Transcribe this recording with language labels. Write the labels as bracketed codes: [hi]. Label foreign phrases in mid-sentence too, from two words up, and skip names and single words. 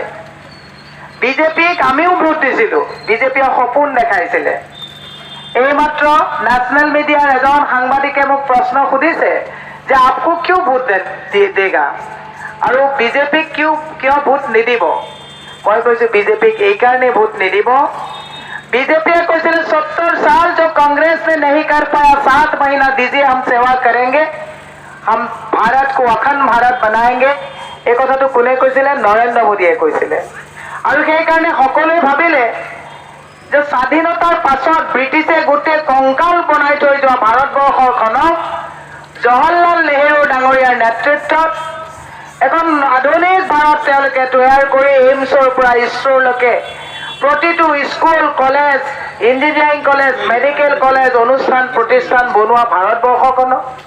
[as] বিজেপিক আমিও ভোট দিছিলো, বিজেপিয়ে সপোন দেখাইছিলে। এইমাত্ৰ নেশ্যনেল মিডিয়াৰ এজন সাংবাদিকে মোক প্ৰশ্ন সুধিছে যে আপকো কিয় ভোট দেগা আৰু বিজেপিক কিয় ভোট নিদিব। মই কৈছো বিজেপিক এই কাৰণে ভোট নিদিব, [hi] बीजेपी को सिर्फ 70 साल जो कांग्रेस ने नहीं कर पाया 7 महीना दीजिए, हम सेवा करेंगे, हम भारत को अखंड भारत बनाएंगे। [as] এই কথাটো কোনে কৈছিলে? নৰেন্দ্ৰ মোদীয়ে কৈছিলে। আৰু সেই কাৰণে সকলোৱে ভাবিলে যে স্বাধীনতাৰ পাছত ব্ৰিটিছে গোটেই কংকাল বনাই থৈ যোৱা ভাৰতবৰ্ষখনক জৱাহৰলাল নেহেৰু ডাঙৰীয়াৰ নেতৃত্বত এখন আধুনিক ভাৰত তেওঁলোকে তৈয়াৰ কৰি এইমছৰ পৰা ইছৰোলৈকে প্ৰতিটো স্কুল, কলেজ, ইঞ্জিনিয়াৰিং কলেজ, মেডিকেল কলেজ, অনুষ্ঠান প্ৰতিষ্ঠান বনোৱা ভাৰতবৰ্ষখনক